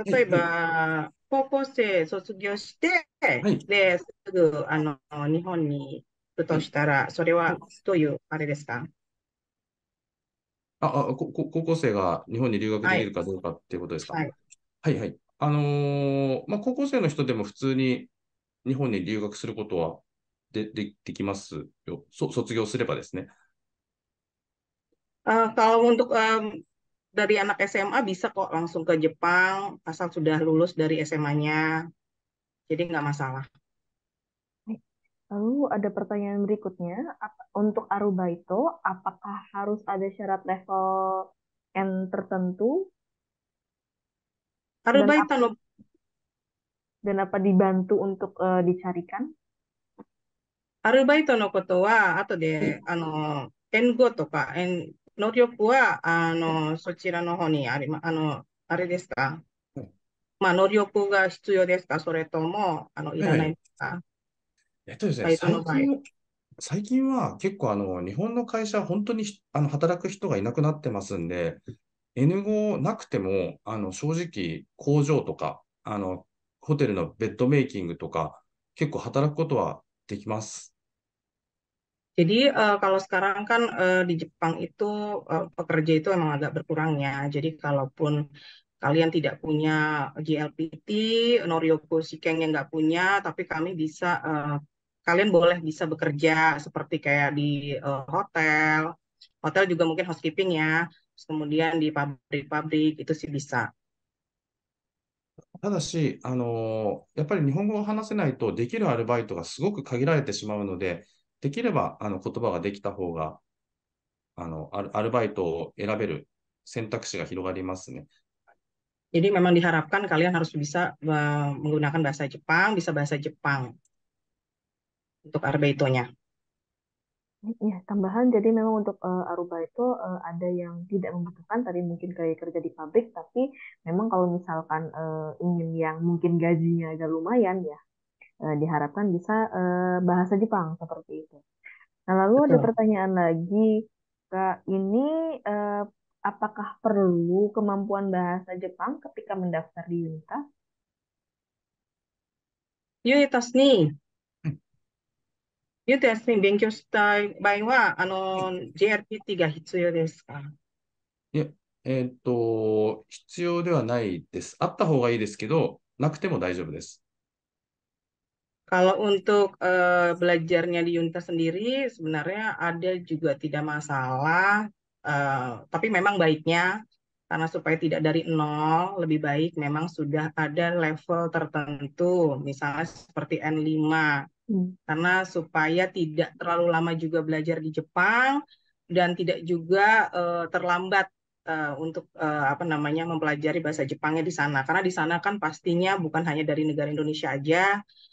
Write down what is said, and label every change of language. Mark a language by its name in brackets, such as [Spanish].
[Japanese] 例えば、高校生卒業して、で、すぐ日本に行くとしたら、それはどういうあれですか？高校生が日本に留学できるかどうかっていうことですか？はいはい。高校生の人でも普通に日本に留学することはできますよ。卒業すればですね。 [Indonesian] Kalau untuk dari anak SMA bisa kok langsung ke Jepang asal sudah lulus dari SMA-nya. Jadi nggak masalah. Lalu ada pertanyaan berikutnya, untuk Arubaito, apakah harus ada syarat level N tertentu? Arubaito dan apa dibantu untuk dicarikan? [Japanese] Arubaito no koto wa ato de N5 とか能力はそちらの方にあれですか？能力が必要ですか？それともいらないですか？ですね、最近は結構日本の会社、本当に働く人がいなくなってますんで、N 語なくても、正直工場とか、ホテルのベッドメイキングとか、結構働くことはできます。 [Indonesian] Jadi kalau sekarang kan di Jepang itu pekerja itu emang agak berkurang ya. Jadi kalaupun kalian tidak punya GLPT, Noryoku Shiken yang nggak punya, tapi kami bisa, kalian boleh bisa bekerja seperti kayak di hotel, hotel juga mungkin housekeeping ya. Terus kemudian di pabrik-pabrik itu sih bisa. [Japanese] ただし、やっぱり日本語を話せないとできるアルバイトがすごく限られてしまうので、できれば言葉ができた方が、アルバイトを選べる選択肢が広がりますね。 [Indonesian] Jadi memang diharapkan kalian harus bisa menggunakan bahasa Jepang, bisa bahasa Jepang untuk arbeitonya. Ya, tambahan jadi memang untuk Aruba itu ada yang tidak membutuhkan tadi mungkin kayak kerja di pabrik, tapi memang kalau misalkan ingin yang mungkin gajinya agak lumayan ya, diharapkan bisa bahasa Jepang seperti itu. Nah, lalu ada Betul. pertanyaan lagi, Kak, ini apakah perlu kemampuan bahasa Jepang ketika mendaftar di Unitas? [Japanese] ユータスに、ユータスに勉強したい場合は、JRPT が必要ですか？いや、必要ではないです。あった方がいいですけど、なくても大丈夫です。 [Indonesian] Kalau untuk belajarnya di Unitas sendiri, sebenarnya ada juga tidak masalah, tapi memang baiknya karena supaya tidak dari nol, lebih baik memang sudah ada level tertentu, misalnya seperti N5, karena supaya tidak terlalu lama juga belajar di Jepang dan tidak juga terlambat untuk apa namanya mempelajari bahasa Jepangnya di sana, karena di sana kan pastinya bukan hanya dari negara Indonesia aja,